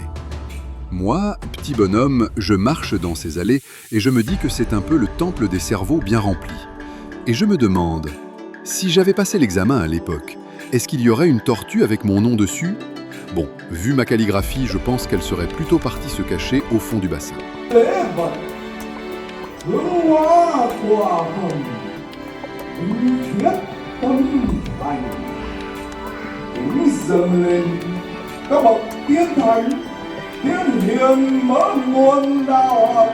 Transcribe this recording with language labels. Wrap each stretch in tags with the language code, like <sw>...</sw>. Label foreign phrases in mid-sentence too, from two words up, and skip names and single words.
<fr>Moi, petit bonhomme, je marche dans ces allées et je me dis que c'est un peu le temple des cerveaux bien rempli. Et je me demande, si j'avais passé l'examen à l'époque, est-ce qu'il y aurait une tortue avec mon nom dessus ? Bon, vu ma calligraphie, je pense qu'elle serait plutôt partie se cacher au fond du bassin.</fr> <vi>Các bậc tiên thành, tiên hiền mở nguồn đạo học.</vi>